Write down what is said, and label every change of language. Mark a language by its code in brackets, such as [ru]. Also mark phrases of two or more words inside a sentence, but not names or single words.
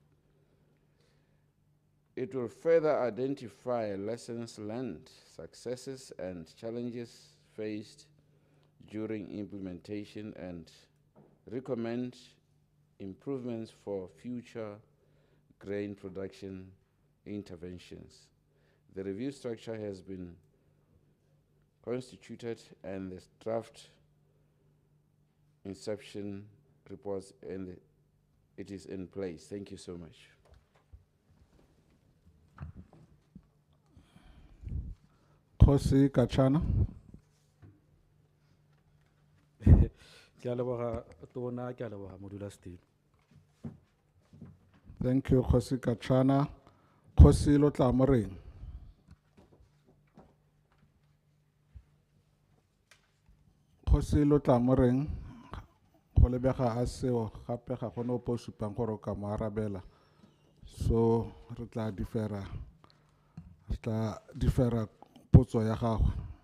[en] It will further identify lessons learned, successes, and challenges faced during implementation, and recommend improvements for future grain production interventions. The review structure has been constituted, and the draft inception reports, and it is in place. Thank you so much. Kgosi Katshana. [tn] Ke a leboga tona, ke a leboga modulasetulo. [en] Thank you, Kgosi Katshana. Kgosi Lotlamoreng. [tn] Kgosi Lotlamoreng, go lebega a seo gape ga gona opo o supang gore o ka mo arabela. So re tla differa potso ya gago.